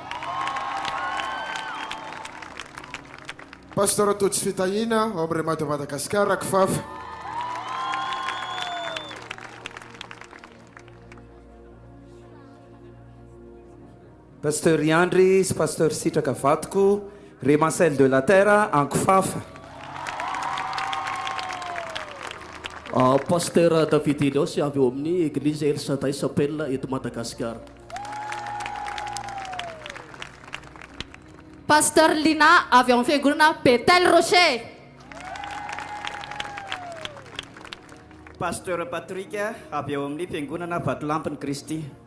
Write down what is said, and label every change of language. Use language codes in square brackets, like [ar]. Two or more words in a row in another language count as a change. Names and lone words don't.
[mg] Pasteur Totsy Fitahina ao amin'ny Rema de Madagasikara kifafa. Pasteur Yandry sy pasteur Sitraka Vatoko Remancelle de la Terre ankifafa. Pasteur David Elios avy eo amin'ny église El Shaddai Chapelle eto Madagasikara. Pasteur Lina avy amin'ny fiangonana Betel Rocher. Pasteur Patrick avy eo amin'ny fiangonana Vatolampiny Kristy.